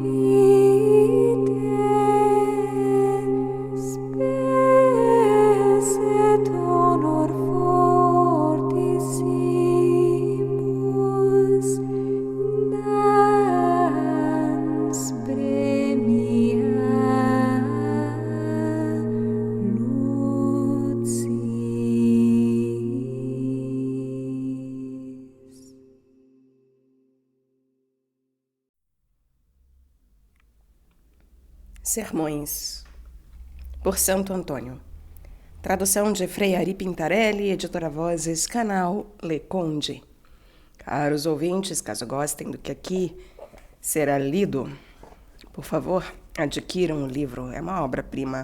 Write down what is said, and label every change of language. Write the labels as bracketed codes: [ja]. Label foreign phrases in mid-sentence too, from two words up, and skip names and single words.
[la] vitae spes et honor fortissimus dans premia lucis. [pt] Sermões, por Santo Antônio. Tradução de Frei Ari Pintarelli, editora Vozes, canal Le Conde. Caros ouvintes, caso gostem do que aqui será lido, por favor, adquiram o livro, é uma obra-prima.